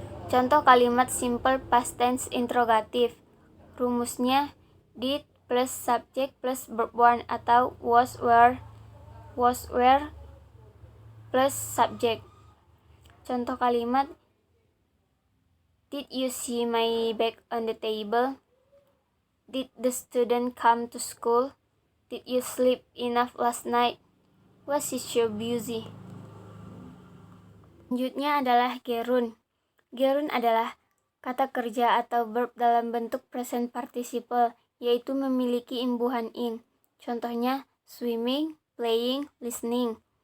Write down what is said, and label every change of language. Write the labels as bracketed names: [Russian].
[Indonesian] Contoh kalimat simple past tense interrogatif. Rumusnya did plus subject plus verb 1 atau was were plus subject. Contoh kalimat, [English] did you see my bag on the table? Did the student come to school? Did you sleep enough last night? Was he so busy? [Indonesian] Selanjutnya adalah gerund. Gerund adalah kata kerja atau verb dalam bentuk present participle, yaitu memiliki imbuhan ing. Contohnya swimming, playing, listening.